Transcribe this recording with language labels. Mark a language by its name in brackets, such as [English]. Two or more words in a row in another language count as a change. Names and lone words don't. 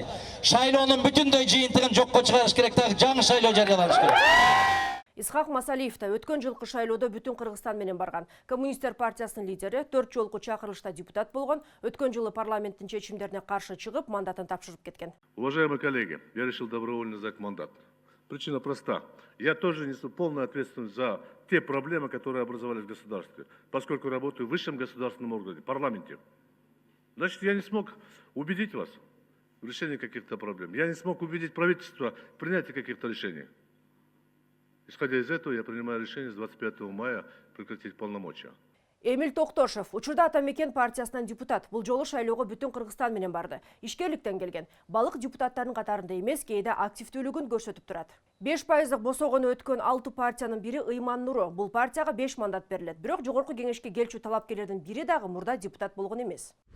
[Kyrgyz] Шайлоонун бүтүндөй жыйынтыгын жокко чыгарыш керек, дагы жаңы шайлоо жарыяланыш керек. Исхак Масалиев да өткөн жылкы шайлоодо бүтүн Кыргызстан менен барган. Коммунисттер партиясынын лидери 4 жолку чакырылышта депутат болгон, өткөн жылы парламенттин чечимдерине каршы чыгып, мандатын тапшырып кеткен. [Russian] Уважаемые коллеги, я решил добровольно сдать мандат. Причина проста. Я тоже несу полную ответственность за те проблемы, которые образовались в государстве, поскольку работаю в высшем государственном органе, парламенте. Значит, я не смог убедить вас в решении каких-то проблем. Я не смог убедить правительство в принятии каких-то решений. Исходя из этого, я принимаю решение с 25 мая прекратить полномочия. [Kyrgyz] Эмиль Токтошев учурда Атамекен партиясынан депутат. Бул жолу шайлоого бүтүн Кыргызстан менен барды. Ишкерликтен келген. Балык депутаттардын катарында эмес, кээде активдүүлүгүн көрсөтүп турат. 5% босогону өткөн 6 партиянын бири Ыйман Нуру. Бул партияга 5 мандат берилет. Бирок жогорку кеңешке келчү талапкерлердин бири дагы мурда депутат болгон эмес.